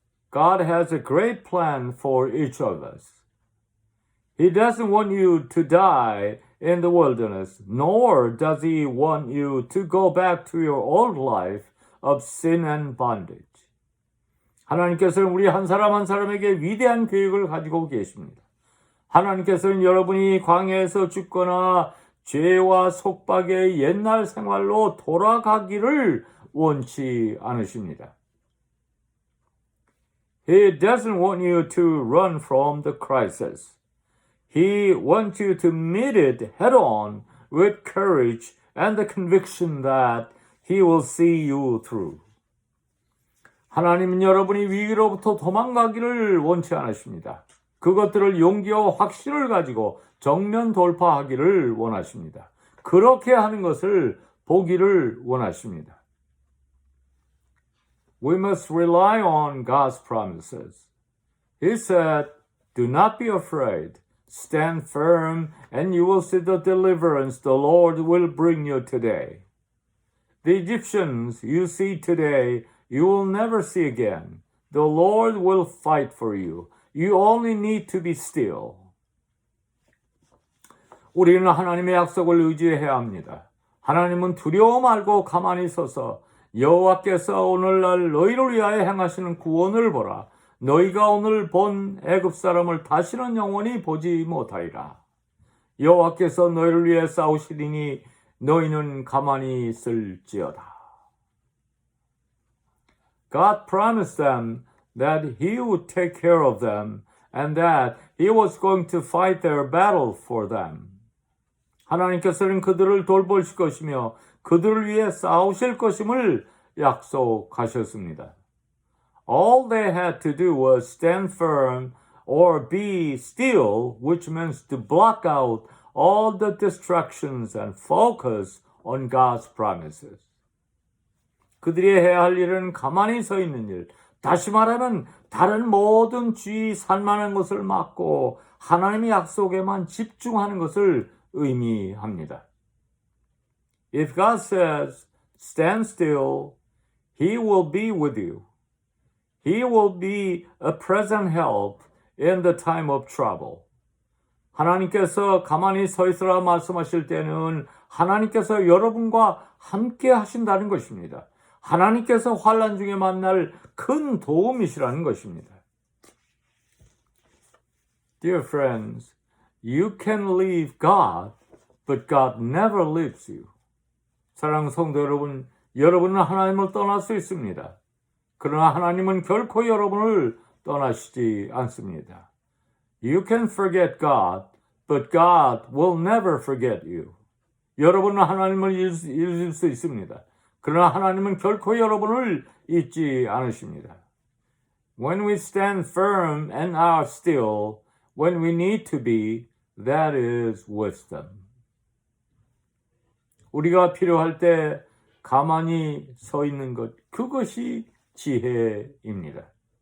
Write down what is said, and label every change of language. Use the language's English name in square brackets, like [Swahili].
[English] God has a great plan for each of us. He doesn't want you to die in the wilderness, nor does He want you to go back to your old life of sin and bondage. [Korean] 하나님께서는 우리 한 사람 한 사람에게 위대한 계획을 가지고 계십니다. 하나님께서는 여러분이 광야에서 죽거나 죄와 속박의 옛날 생활로 돌아가기를 원치 않으십니다. [English] He doesn't want you to run from the crisis. He wants you to meet it head on with courage and the conviction that He will see you through. [Korean] 하나님은 여러분이 위기로부터 도망가기를 원치 않으십니다. 그것들을 용기와 확신을 가지고 정면 돌파하기를 원하십니다. 그렇게 하는 것을 보기를 원하십니다. [English] We must rely on God's promises. He said, Do not be afraid. Stand firm and you will see the deliverance the Lord will bring you today. The Egyptians you see today you will never see again. The Lord will fight for you. You only need to be still. [Korean] 우리는 하나님의 약속을 의지해야 합니다. 하나님은 두려워 말고 가만히 서서 여호와께서 오늘날 너희를 위하여 행하시는 구원을 보라. 너희가 오늘 본 애굽 사람을 다시는 영원히 보지 못하리라. 여호와께서 너희를 위해 싸우시리니 너희는 가만히 있을지어다. [English] God promised them that He would take care of them and that He was going to fight their battle for them. [Korean] 하나님께서는 그들을 돌보실 것이며 그들을 위해 싸우실 것임을 약속하셨습니다. [English] All they had to do was stand firm or be still, which means to block out all the distractions and focus on God's promises. [Korean] 그들이 해야 할 일은 가만히 서 있는 일, 다시 말하면 다른 모든 주의 산만한 것을 막고 하나님의 약속에만 집중하는 것을 의미합니다. [English] If God says, stand still, He will be with you. He will be a present help in the time of trouble. [Korean] 하나님께서 가만히 서 있으라 말씀하실 때는 하나님께서 여러분과 함께 하신다는 것입니다. 하나님께서 환난 중에 만날 큰 도움이시라는 것입니다. [English] Dear friends, you can leave God, but God never leaves you. [Korean] 사랑하는 성도 여러분, 여러분은 하나님을 떠날 수 있습니다. 그러나 하나님은 결코 여러분을 떠나시지 않습니다. [English] You can forget God, but God will never forget you. [Korean] 여러분은 하나님을 잊을 수 있습니다. 그러나 하나님은 결코 여러분을 잊지 않으십니다. [English] When we stand firm and are still, when we need to be, that is wisdom. [Korean] 우리가 필요할 때 가만히 서 있는 것, 그것이 지혜입니다.